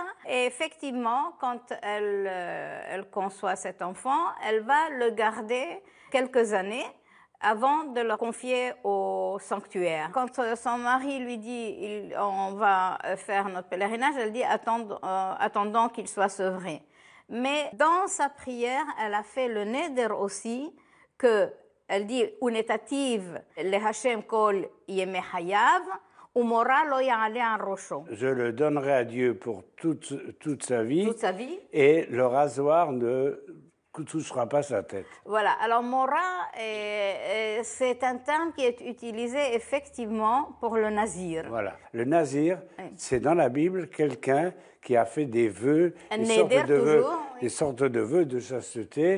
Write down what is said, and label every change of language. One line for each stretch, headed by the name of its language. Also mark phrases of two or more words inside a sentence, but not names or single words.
French: Et effectivement, quand elle conçoit cet enfant, elle va le garder quelques années avant de le confier au sanctuaire. Quand son mari lui dit « on va faire notre pèlerinage », elle dit « attendons qu'il soit sevré ». Mais dans sa prière, elle a fait le neder aussi, elle dit «
Hebrew: ונתתיו לה׳ כל ימי חייו, ומורה לא יעלה על ראשו ».
French: Je le donnerai à Dieu pour toute sa vie. Toute sa vie. Et le rasoir ne touchera pas sa tête. Voilà. Alors, mora, c'est un terme qui est utilisé effectivement pour le nazir. Voilà. Le nazir, oui, c'est dans la Bible quelqu'un qui a fait des vœux, des sortes de vœux de chasteté.